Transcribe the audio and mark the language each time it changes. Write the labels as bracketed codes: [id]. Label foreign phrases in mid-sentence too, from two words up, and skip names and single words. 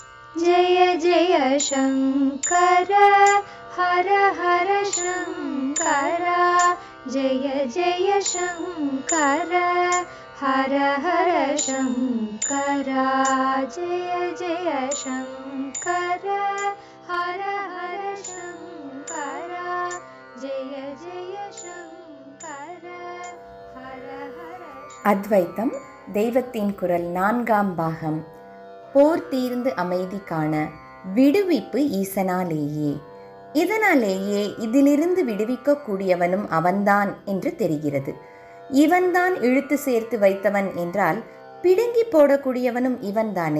[sa] जय जय शङ्कर हर हर शङ्कर जय जय शङ्कर हर हर शङ्कर जय जय शङ्कर हर हर शङ्कर जय जय शङ्कर हर हर. [ta] அத்வைத்தம் தெய்வத்தின் குரல் 4ஆம் பாகம். போர் தீர்ந்து அமைதி காண விடுவிப்பு ஈசனாலேயே. இதனாலேயே இதிலிருந்து விடுவிக்க கூடியவனும் அவன்தான் என்று தெரிகிறது. இவன்தான் இழுத்து சேர்த்து வைத்தவன் என்றால் பிடுங்கி போடக்கூடியவனும் இவன்தானே.